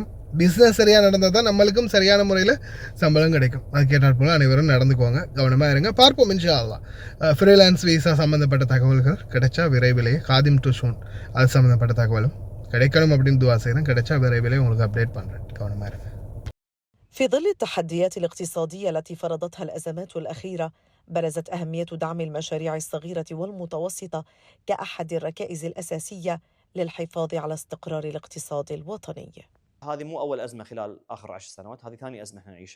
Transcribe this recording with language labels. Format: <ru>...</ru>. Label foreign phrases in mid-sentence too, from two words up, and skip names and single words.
<ta>பிஸ்னஸ் சரியாக நடந்தால் தான் நம்மளுக்கும் சரியான முறையில் சம்பளம் கிடைக்கும். அது கேட்டால் போல் அனைவரும் நடந்துக்குவாங்க, கவனமாக இருங்க. பார்ப்போம்</ta> <ar>إن شاء الله.</ar> <ta>ஃப்ரீலான்ஸ் வீசா சம்மந்தப்பட்ட தகவல்கள் கிடைச்சா விரைவிலேயே காதிம் டு ஷூன் அது சம்மந்தப்பட்ட தகவலும் கிடைக்கணும் அப்படின்னு துவா செய்கிறேன். கிடைச்சா விரைவிலேயே உங்களுக்கு அப்டேட் பண்ணுறேன், கவனமாக இருங்க.</ta> <ar>في ظل التحديات الاقتصادية التي فرضتها الأزمات الأخيرة، برزت أهمية دعم المشاريع الصغيرة والمتوسطة كأحد الركائز الأساسية للحفاظ على استقرار الاقتصاد الوطني. هذه مو أول أزمة خلال آخر 10 سنوات، هذه ثاني أزمة احنا نعيشها.</ar>